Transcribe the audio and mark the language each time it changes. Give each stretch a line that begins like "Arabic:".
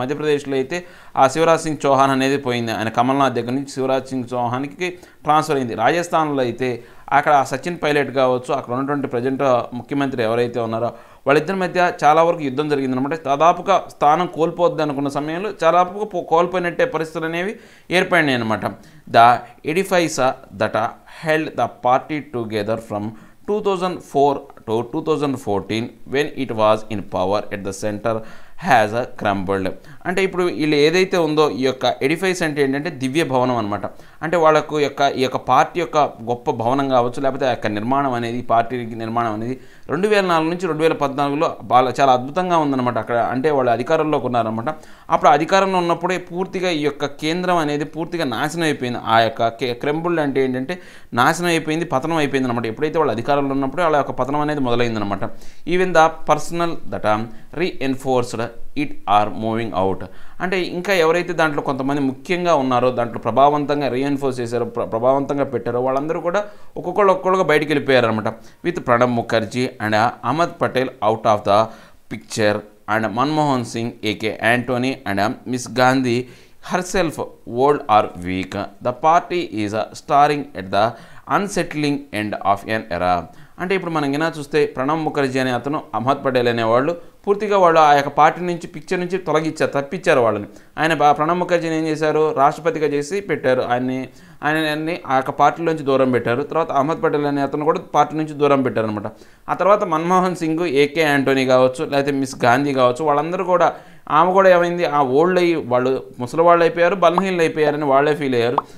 Telugu: మధ్యప్రదేశ్లో అయితే ఆ శివరాజ్ సింగ్ చౌహాన్ అనేది పోయింది. ఆయన కమల్నాథ్ దగ్గర నుంచి శివరాజ్ సింగ్ చౌహాన్కి ట్రాన్స్ఫర్ అయింది. రాజస్థాన్లో అయితే అక్కడ సచిన్ పైలట్ కావచ్చు, అక్కడ ఉన్నటువంటి ప్రజెంట్ ముఖ్యమంత్రి ఎవరైతే ఉన్నారో వాళ్ళిద్దరి మధ్య చాలా వరకు యుద్ధం జరిగిందనమాట. దాదాపుగా స్థానం కోల్పోద్ది అనుకున్న సమయంలో చాలా కోల్పోయినట్టే పరిస్థితులు అనేవి ఏర్పడినాయి అనమాట.
English: The edifice that held the party together from 2004 to 2014 when it was in power at the center has crumbled.
Telugu: అంటే ఇప్పుడు వీళ్ళు ఏదైతే ఉందో ఈ యొక్క ఎడిఫైస్ అంటే ఏంటంటే దివ్య భవనం అనమాట. అంటే వాళ్ళకు ఈ యొక్క పార్టీ యొక్క గొప్ప భవనం కావచ్చు, లేకపోతే ఆ యొక్క నిర్మాణం అనేది పార్టీ నిర్మాణం అనేది 2004 నుంచి 2014లో చాలా అద్భుతంగా ఉందన్నమాట. అక్కడ అంటే వాళ్ళు అధికారంలోకి ఉన్నారనమాట. అప్పుడు అధికారంలో ఉన్నప్పుడే పూర్తిగా ఈ యొక్క కేంద్రం అనేది పూర్తిగా నాశనం అయిపోయింది. ఆ యొక్క క్రెంబుల్డ్ అంటే ఏంటంటే నాశనం అయిపోయింది, పతనం అయిపోయింది అనమాట. ఎప్పుడైతే వాళ్ళు అధికారంలో ఉన్నప్పుడే వాళ్ళ యొక్క పతనం అనేది మొదలైందనమాట.
English: Even the personal that reinforced it are moving out.
Telugu: అంటే ఇంకా ఎవరైతే దాంట్లో కొంతమంది ముఖ్యంగా ఉన్నారో దాంట్లో ప్రభావవంతంగా రీఎన్ఫోర్స్ చేశారో ప్రభావవంతంగా పెట్టారో వాళ్ళందరూ కూడా ఒక్కొక్కరుగా బయటికి వెళ్ళిపోయారనమాట.
English: With Pranab Mukherjee and Ahmed Patel out of the picture and Manmohan Singh A K Antony and miss Gandhi herself old or weak. The party is starring at the unsettling end of an era.
Telugu: అంటే ఇప్పుడు మనం గినా చూస్తే ప్రణబ్ ముఖర్జీ అనే అతను, అహ్మద్ పటేల్ అనేవాళ్ళు పూర్తిగా వాళ్ళు ఆ యొక్క పార్టీ నుంచి పిక్చర్ నుంచి తప్పించారు వాళ్ళని. ఆయన ప్రణబ్ ముఖర్జీని ఏం చేశారు, రాష్ట్రపతిగా చేసి పెట్టారు. ఆయన్ని ఆ యొక్క పార్టీలోంచి దూరం పెట్టారు. తర్వాత అహ్మద్ పటేల్ అనే అతను కూడా పార్టీ నుంచి దూరం పెట్టారు అనమాట. ఆ తర్వాత మన్మోహన్ సింగ్, ఏకే యాంటోనీ కావచ్చు, లేకపోతే మిస్ గాంధీ కావచ్చు, వాళ్ళందరూ కూడా ఆమె కూడా ఏమైంది, ఆ ఓల్డ్ అయ్యి వాళ్ళు ముసలి వాళ్ళు అయిపోయారు, బలహీనలు అయిపోయారని వాళ్ళే ఫీల్ అయ్యారు.